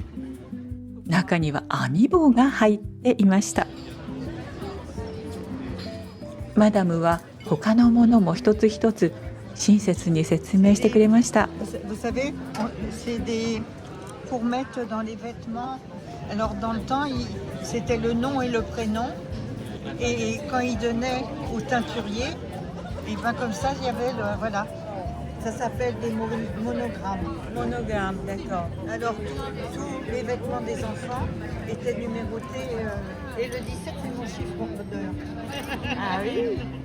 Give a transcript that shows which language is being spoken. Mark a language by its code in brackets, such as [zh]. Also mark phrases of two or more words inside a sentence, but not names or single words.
[ja] 中には編み棒が入っていました。マダムは他のものも一つ一つ親切に説明してくれました。 [fr] Vous savez, c'est des fourmettes dans les vêtements. Alors dans le temps, c'était le nom et le prénom. Et quand ils donnaient au teinturier, et ben comme ça, il y avait le, voilà. Ça s'appelle des monogrammes. Monogramme, d'accord. Alors tous les vêtements des enfants étaient numérotés. Et le 17, c'est mon chiffre d'heure. Ah oui.